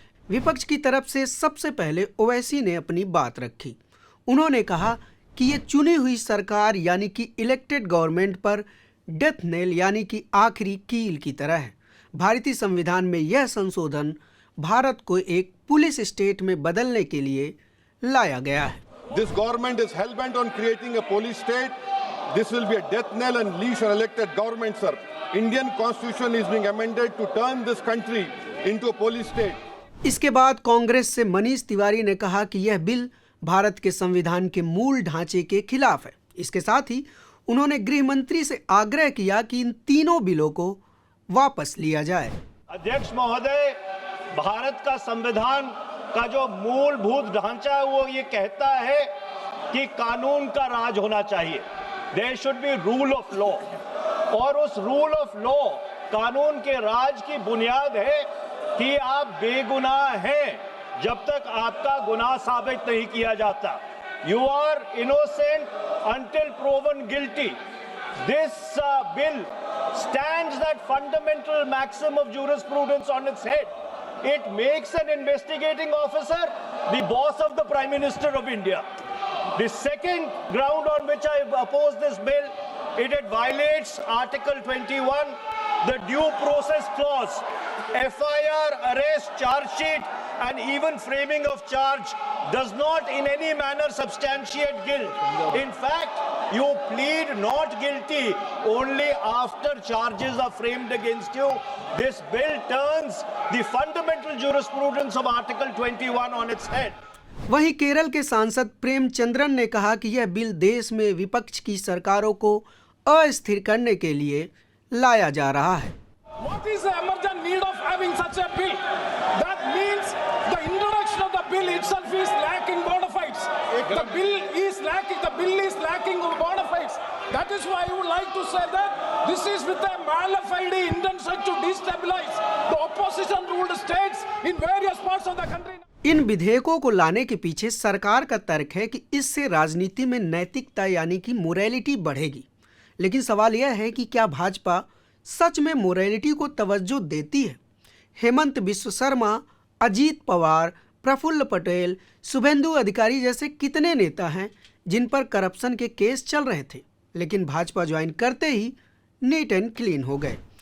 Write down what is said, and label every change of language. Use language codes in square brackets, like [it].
[hi] विपक्ष की तरफ से सबसे पहले ओवैसी ने अपनी बात रखी। उन्होंने कहा कि ये चुनी हुई सरकार यानी कि इलेक्टेड गवर्नमेंट पर डेथ नेल यानी कि आखिरी कील की तरह है। भारतीय संविधान में यह संशोधन भारत को एक पुलिस स्टेट में बदलने के लिए लाया गया है। [en] This government is hell bent on creating a police state. This will be a death knell and leash on elected government, sir. Indian Constitution is being amended to turn this country into a police state. [hi] इसके बाद कांग्रेस से मनीष तिवारी ने कहा कि यह bill Bharat के संविधान के मूल ढांचे के खिलाफ है। इसके साथ ही उन्होंने गृह मंत्री से आग्रह किया कि इन तीनों बिलों को वापस लिया जाए। अध्यक्ष महोदय, भारत का संविधान का जो मूलभूत ढांचा है वो ये कहता है कि कानून का राज होना चाहिए। [en] there should be rule of law, [hi] और उस रूल ऑफ लॉ, कानून के राज की बुनियाद है कि आप बेगुनाह हैं जब तक आपका गुनाह साबित नहीं किया जाता। [en] You are innocent until proven guilty. This bill stands that fundamental maxim of jurisprudence on its head. It makes an investigating officer the boss of the Prime Minister of India. The second ground on which I oppose this bill, it violates Article 21, the due process clause. FIR, arrest, charge sheet, and even framing of charge does not in any manner substantiate guilt. In fact, you plead not guilty only after charges are framed against you. This bill turns the fundamental jurisprudence of Article 21 on its head. [hi] वहीं केरल के सांसद प्रेमचंद्रन ने कहा कि यह bill देश में विपक्ष की सरकारों को अस्थिर करने के लिए लाया जा रहा है। [en] What is the emergent need of having such a bill? That means the introduction of the bill itself is lacking bona fides. The bill is lacking bona fides. That is why I would like to say that this is with a mala fide intention to destabilize the opposition ruled states in various parts of the country. [hi] इन विधेयकों को लाने के पीछे सरकार का तर्क है कि इससे राजनीति में नैतिकता यानी कि मोरालिटी बढ़ेगी। लेकिन सवाल यह है कि क्या भाजपा सच में मोरालिटी को तवज्जो देती है? हेमंत बिश्व शर्मा, अजीत पवार, प्रफुल्ल पटेल, शुभेंदु अधिकारी जैसे कितने नेता हैं जिन पर करप्शन के केस चल रहे थे, लेकिन भाजपा ज्वाइन करते ही नीट एंड क्लीन हो गए।